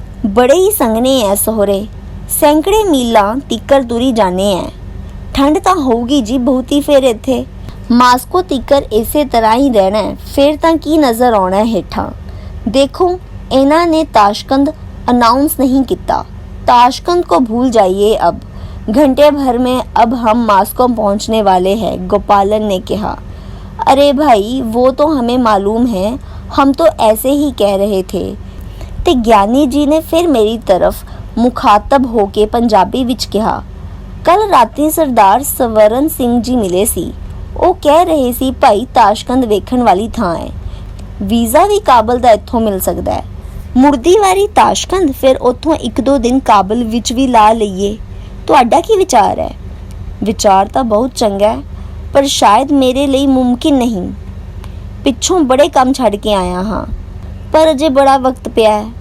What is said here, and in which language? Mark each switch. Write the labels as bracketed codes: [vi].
[pa] ਬੜੇ ਹੀ ਸੰਘਣੇ ਐ ਸਹੁਰੇ, ਸੈਂਕੜੇ ਮੀਲਾਂ ਤੀਕਰ ਤੁਰੀ ਜਾਣੇ ਐ। ਠੰਡ ਤਾਂ ਹੋਊਗੀ ਜੀ ਬਹੁਤੀ ਫਿਰ ਇੱਥੇ। ਮਾਸਕੋ ਤੀਕਰ ਇਸੇ ਤਰ੍ਹਾਂ ਹੀ ਰਹਿਣਾ, ਫਿਰ ਤਾਂ ਕੀ ਨਜ਼ਰ ਆਉਣਾ ਹੇਠਾਂ। ਦੇਖੋ, ਇਹਨਾਂ ਨੇ ਤਾਸ਼ਕੰਦ [hi] अनाउंस नहीं किया। ताशकंद को भूल जाइए, अब घंटे भर में अब हम मास्को पहुंचने वाले हैं, गोपालन ने कहा। अरे भाई, वो तो हमें मालूम है, हम तो ऐसे ही कह रहे थे। [pa] ते ज्ञानी जी ने फिर मेरी तरफ मुखातब होके पंजाबी विच कहा, कल राती सरदार सवरण सिंह जी मिले सी। वो कह रहे सी भाई ताशकंद वेखण वाली थां है, वीज़ा भी काबल दा इत्थों मिल सकदा है। ਮੁੜਦੀ ਵਾਰੀ ਤਾਸ਼ਕੰਦ, ਫਿਰ ਉੱਥੋਂ 1-2 ਦਿਨ ਕਾਬਲ ਵਿੱਚ ਵੀ ਲਾ ਲਈਏ। ਤੁਹਾਡਾ ਕੀ ਵਿਚਾਰ ਹੈ? ਵਿਚਾਰ ਤਾਂ ਬਹੁਤ ਚੰਗਾ ਹੈ, ਪਰ ਸ਼ਾਇਦ ਮੇਰੇ ਲਈ ਮੁਮਕਿਨ ਨਹੀਂ। ਪਿੱਛੋਂ ਬੜੇ ਕੰਮ ਛੱਡ ਕੇ ਆਇਆ ਹਾਂ, ਪਰ ਅਜੇ ਬੜਾ ਵਕਤ ਪਿਆ ਹੈ।